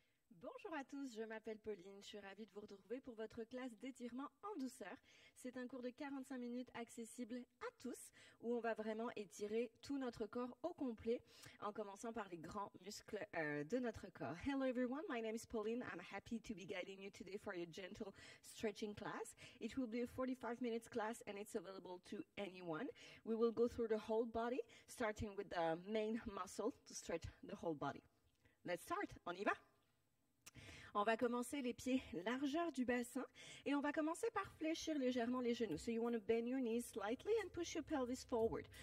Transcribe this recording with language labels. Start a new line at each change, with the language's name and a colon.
French: Bonjour à tous, je m'appelle Pauline, je suis ravie de vous retrouver pour votre classe d'étirement en douceur. C'est un cours de 45 minutes accessible à tous où on va vraiment étirer tout notre corps au complet en commençant par les grands muscles de notre corps.
English: Hello everyone, my name is Pauline. I'm happy to be guiding you today for your gentle stretching class. It will be a 45 minutes class and it's available to anyone. We will go through the whole body starting with the main muscle to stretch the whole body. Let's start,
French: on y va? On va commencer les pieds largeur du bassin et on va commencer par fléchir légèrement les genoux.
English: So you want to bend your knees slightly and push your pelvis forward.